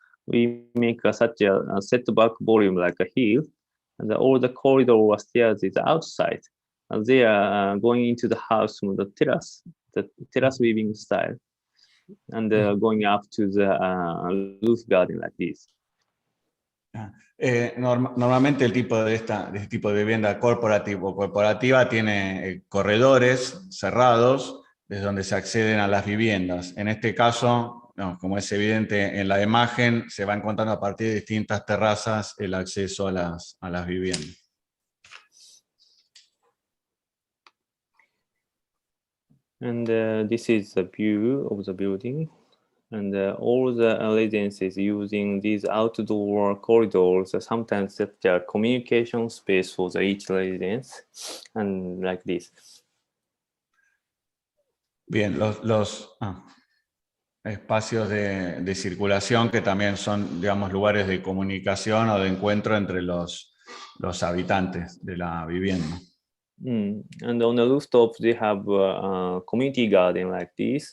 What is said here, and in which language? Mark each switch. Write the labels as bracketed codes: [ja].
[en] We make such a setback volume like a hill, and all the corridor or stairs is outside. And they are going into the house from the terrace living style, and going up to the roof garden like this. [es] Normalmente el tipo de este tipo de vivienda corporativa tiene corredores cerrados desde donde se acceden a las viviendas. En este caso, no, como es evidente en la imagen, se va encontrando a partir de distintas terrazas el acceso a las viviendas. [en] And this is the view of the building. And all the residences using these outdoor corridors, sometimes that are communication space for each residence, and like this. [es] Bien, los espacios de circulación que también son, digamos, lugares de comunicación o de encuentro entre los habitantes de la vivienda. [en] And on the rooftop, they have a community garden like this.